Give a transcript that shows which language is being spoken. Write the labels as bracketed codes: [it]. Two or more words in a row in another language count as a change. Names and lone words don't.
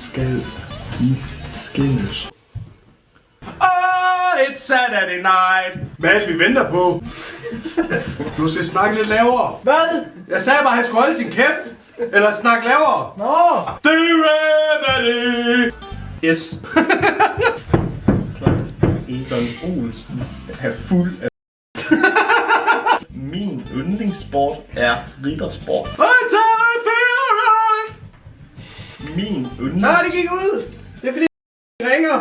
[da] skal I skændes? [en] It's Saturday night. [da] Hvad er det, vi venter på? Du skal snakke lidt lavere. Hvad? Jeg sagde bare, at han skulle holde sin kæft. Eller snakke lavere. Nå! The Remedy. Yes. Egon Olsen er fuld af... Min yndlingssport er riddersport. Min yndlings... Nej, det gik ud! Det er fordi, ringer.